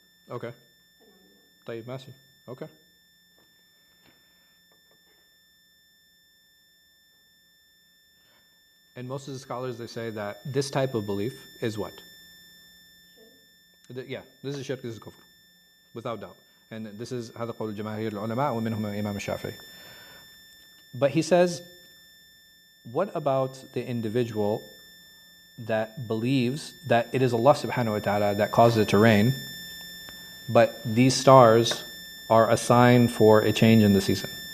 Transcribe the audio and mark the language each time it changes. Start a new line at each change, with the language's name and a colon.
English: Okay.
Arabic: طيب ماشي.
English: Okay. And most of the scholars, they say that this type of belief is what? Yeah, this is shirk, this is kufr, without doubt. And this is
Arabic: هذا قول جماهير العلماء ومنهم الإمام الشافعي.
English: But he says, what about the individual that believes that it is Allah subhanahu wa ta'ala that caused it to rain, but these stars are a sign for a change in the season?